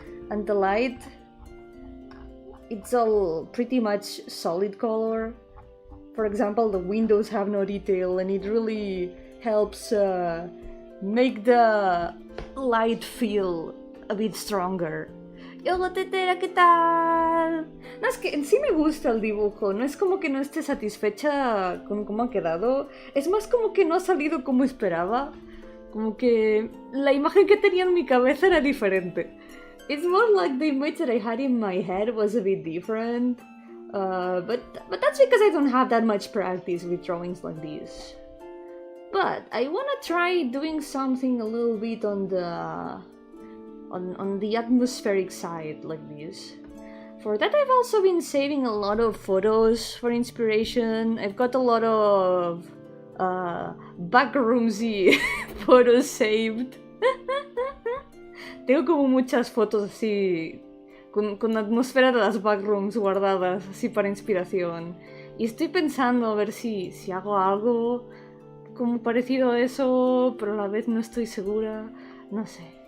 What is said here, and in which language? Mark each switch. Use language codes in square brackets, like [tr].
[en] And the light, it's all pretty much solid color. For example, the windows have no detail, and it really helps make the light feel a bit stronger. [es] Yo-hooo Tetera, ¿qué tal? No, es que en sí me gusta el dibujo, no es como que no esté satisfecha con cómo ha quedado, es más como que no ha salido como esperaba, como que la imagen que tenía en mi cabeza era diferente. [en] It's more like the image that I had in my head was a bit different, but that's because I don't have that much practice with drawings like this. But I wanna try doing something a little bit on the atmospheric side like this. For that I've also been saving a lot of photos for inspiration. I've got a lot of backroomsy photos saved. [es] Tengo como muchas fotos así con la atmósfera de las backrooms guardadas así para inspiración. Y estoy pensando a ver si hago algo como parecido a eso, pero a la vez no estoy segura. No sé.